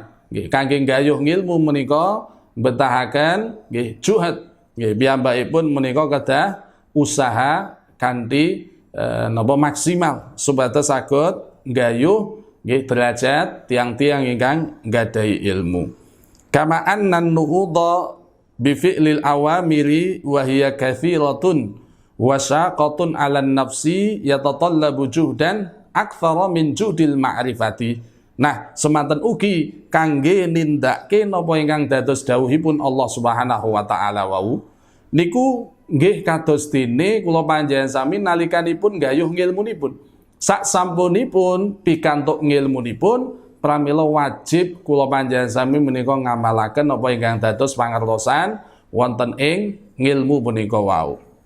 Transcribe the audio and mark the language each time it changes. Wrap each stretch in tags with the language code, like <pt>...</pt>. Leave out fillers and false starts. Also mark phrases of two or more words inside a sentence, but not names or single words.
<jv>Nggih kangge gayuh ngilmu menika betahaken nggih juhud. Nggih piyambakipun menika kedah usaha kanthi napa maksimal supados saged gayuh nggih derajat tiang-tiang ingkang gadahi ilmu.</jv> <ar>كما أن النهوض بفعل الأوامر وهي كثيرة وشاقة على النفس يتطلب جهدا أكثر من جهد المعرفة.</ar> <jv>Nah, semanten ugi kangge nindakake napa ingkang dados dawuhipun</jv> <ar>الله سبحانه وتعالى</ar> <jv>wau niku nggih kados dene kula panjenengan sami nalikanipun gayuh ngilmunipun. Sak sampunipun pikantuk ngilmunipun pramila wajib kula panjenengan sami menika ngamalaken napa ingkang dados pangertosan wonten ing ngilmu punika wau.</jv>